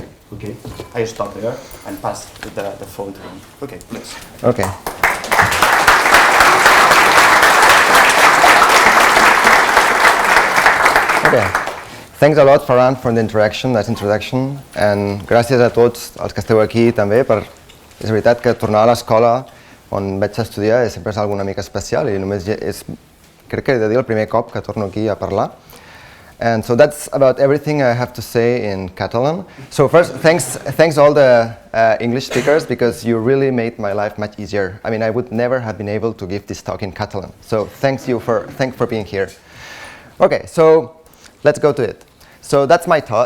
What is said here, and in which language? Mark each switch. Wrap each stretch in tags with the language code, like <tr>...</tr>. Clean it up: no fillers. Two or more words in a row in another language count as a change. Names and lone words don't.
<en>Okay, I stop there and pass the phone to him. Okay, please. Okay. Okay. Thanks a lot, Ferran, for the introduction, and</en> <ca>gràcies a tots els que esteu aquí també, és veritat que tornar a l'escola on vaig estudiar sempre és alguna mica especial i només crec que he de dir el primer cop que torno aquí a parlar.</ca> <en>And so that's about everything I have to say in Catalan. So first, thanks all the English speakers, because you really made my life much easier. I mean, I would never have been able to give this talk in Catalan. So thanks for being here. Okay, so let's go to it. So that's my talk.</en>